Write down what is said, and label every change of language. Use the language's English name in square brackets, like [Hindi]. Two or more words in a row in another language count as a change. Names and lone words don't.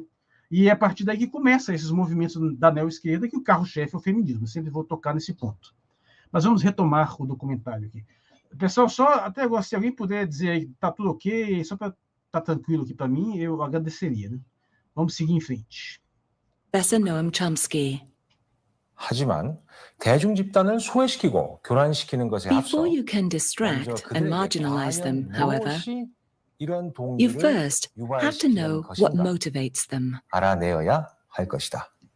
[Portuguese] E é a partir daí que começam esses movimentos da neo-esquerda, que o carro-chefe é o feminismo. Eu sempre vou tocar nesse ponto. Mas vamos retomar o documentário aqui. Pessoal, só até agora, se alguém puder dizer aí, está tudo ok, só para estar tranquilo aqui para mim, eu agradeceria. Né? Vamos seguir em frente. Professor Noam Chomsky. [Korean] 하지만 대중 집단을 소외시키고 교란시키는 것에 앞서 [English] Before you can distract and marginalize them, however, you first have to know what motivates them. [Korean] 알아내어야 할 것이다.